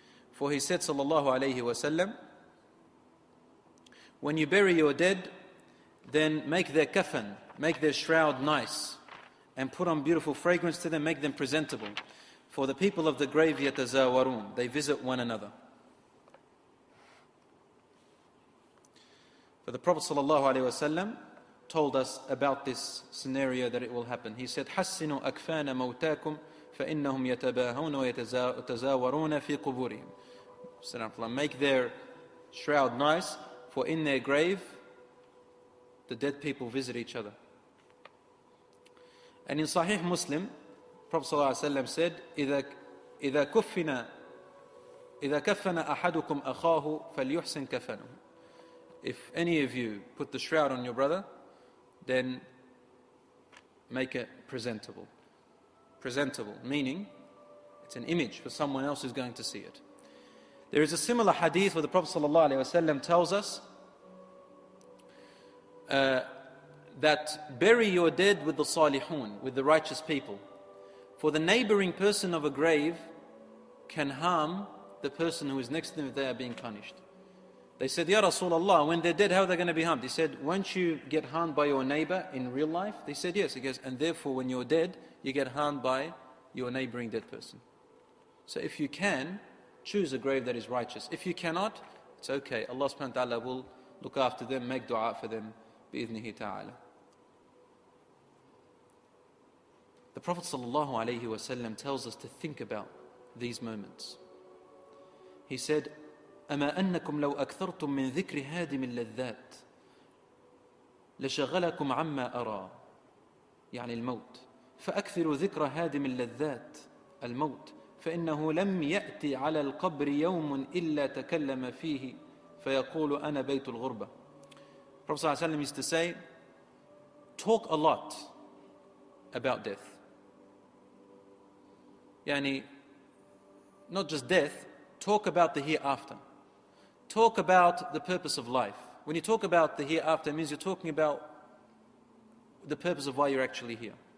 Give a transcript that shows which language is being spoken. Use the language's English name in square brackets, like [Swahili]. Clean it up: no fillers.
[English] For he said, sallallahu alayhi wasallam, when you bury your dead, then make their kafan, make their shroud nice, and put on beautiful fragrance to them, make them presentable. For the people of the grave, yatazawarun, they visit one another. But the Prophet ﷺ told us about this scenario that it will happen. He said, [Arabic] حَسِّنُوا أَكْفَانَ مَوْتَاكُمْ فَإِنَّهُمْ يَتَبَاهَوْنَ وَيَتَزَاوَرُونَ فِي قُبُورِهِمْ. [English] Make their shroud nice, for in their grave, the dead people visit each other. And in Sahih Muslim, Prophet ﷺ said, [Arabic] إِذَا كَفَّنَ أَحَدُكُمْ أَخَاهُ فَلْيُحْسِنْ كَفَنُهُ. [English] If any of you put the shroud on your brother, then make it presentable. Presentable, meaning it's an image for someone else who's going to see it. There is a similar hadith where the Prophet ﷺ tells us that bury your dead with the salihun, with the righteous people. For the neighboring person of a grave can harm the person who is next to them if they are being punished. They said, Ya Rasulullah, when they're dead, how are they going to be harmed? He said, won't you get harmed by your neighbor in real life? They said, yes. He goes, and therefore when you're dead, you get harmed by your neighboring dead person. So if you can, choose a grave that is righteous. If you cannot, it's okay. Allah subhanahu wa ta'ala will look after them, make dua for them, bi'idhnihi ta'ala. The Prophet sallallahu alayhi wa sallam tells us to think about these moments. He said, [Arabic] أما أنكم لو أكثرتم من ذكر هادم اللذات لشغلكم عما أرى يعني الموت فأكثروا ذكر هادم اللذات الموت فإنه لم يأتي على القبر يوم إلا تكلم فيه فيقول أنا بيت الغربة. [English] Prophet ﷺ used to say, talk a lot about death. Yani, not just death, talk about the hereafter. Talk about the purpose of life. When you talk about the hereafter, it means you're talking about the purpose of why you're actually here.